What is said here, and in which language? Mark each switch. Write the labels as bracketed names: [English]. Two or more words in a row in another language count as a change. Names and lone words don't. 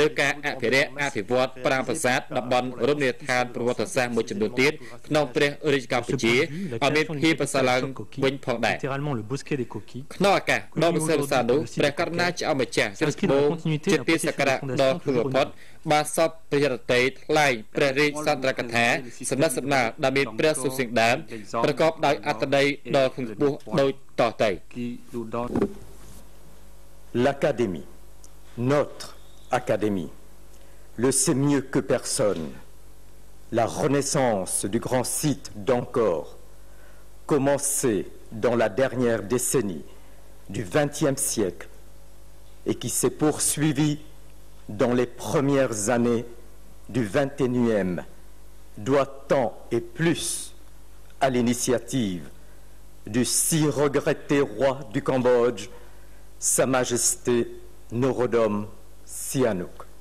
[Khmer] ការអភិរក្សអភិវឌ្ឍប្រាង្គប្រាសាទតំបន់រមណីយដ្ឋានប្រវត្តិសាស្ត្រមួយចំនួនទៀតក្នុងព្រះរាជកម្ពុជាឲ្យមានភាពប្រសើរឡើងវិញផងដែរក្នុងឱកាសដ៏វិសេសវិសាលនោះព្រះករុណាចៅម្ចាស់ជ្រឹកត្បូងជាទីសក្ការៈដ៏ខ្ពង់បំផុតបានសពព្រះរតីថ្លែងព្រះរាជសន្ទរកថាសំណេះសំណាលដែលមានព្រះសុសៀងដើមប្រកបដោយអត្ថន័យដ៏ខ្ពង់ខ្ពស់ដូចតទៅ [French] L'Académie, notre Académie, le sait mieux que personne. La renaissance du grand site d'Angkor, commencée dans la dernière décennie du XXe siècle et qui s'est poursuivie dans les premières années du XXIe, doit tant et plus à l'initiative du si regretté roi du Cambodge, Sa Majesté Norodom Sihanouk.